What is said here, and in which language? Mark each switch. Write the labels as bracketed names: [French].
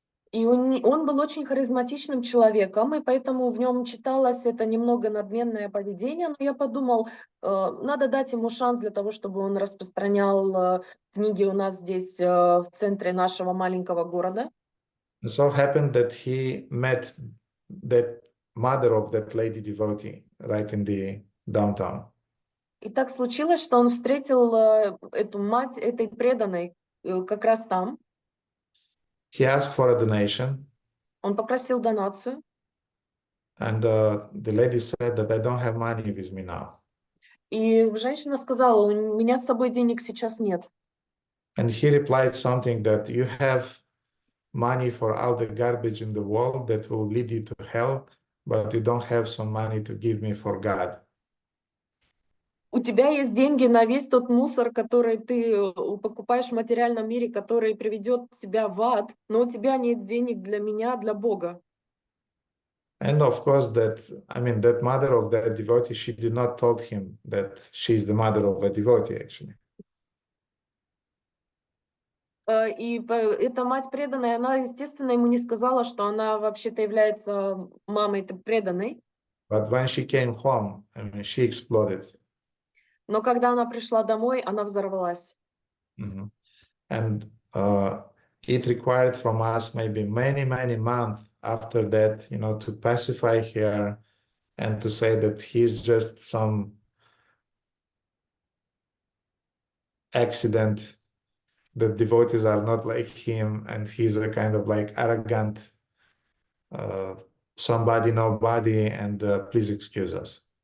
[Russian] И он был очень харизматичным человеком, и поэтому в нем читалось это немного надменное поведение, но я подумал, надо дать ему шанс для того, чтобы он распространял книги у нас здесь в центре нашего маленького города. [English] It so happened that he met that mother of that lady devotee right in the downtown. [Russian] И так случилось, что он встретил эту мать этой преданной как раз там. [English] He asked for a donation. [Russian] Он попросил донацию. [English] And the lady said that I don't have money with me now. [Russian] И женщина сказала, у меня с собой денег сейчас нет. [English] And he replied something that you have money for all the garbage in the world that will lead you to hell, but you don't have some money to give me for God. [Russian] У тебя есть деньги на весь тот мусор, который ты покупаешь в материальном мире, который приведет тебя в ад, но у тебя нет денег для меня, для Бога. [English] And of course that mother of that devotee, she did not told him that she's the mother of a devotee actually. [Russian] И эта мать преданная, она, естественно, ему не сказала, что она вообще-то является мамой преданной. [English] But when she came home, she exploded. [Russian] Но когда она пришла домой, она взорвалась. [English] And it required from us maybe many months after that, to pacify her and to say that he's just some accident, that devotees are not like him, and he's a kind of like arrogant somebody, nobody, and please excuse us.